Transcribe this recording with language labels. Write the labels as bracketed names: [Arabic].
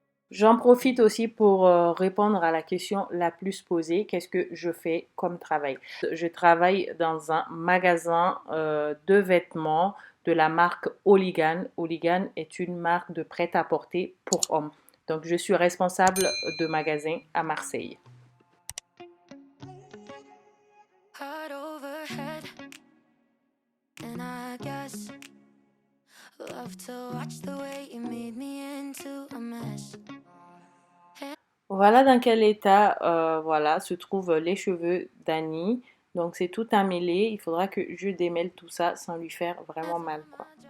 [French] J'en profite aussi pour répondre à la question la plus posée, qu'est-ce que je fais comme travail? Je travaille dans un magasin de vêtements de la marque Hooligan. Hooligan est une marque de prêt-à-porter pour hommes. Donc je suis responsable de magasin à Marseille. [English] Heart overhead, and I guess love to watch the way you made me into a mess. [French] Voilà dans quel état voilà, se trouvent les cheveux d'Annie. Donc c'est tout emmêlé. Il faudra que je démêle tout ça sans lui faire vraiment mal, quoi.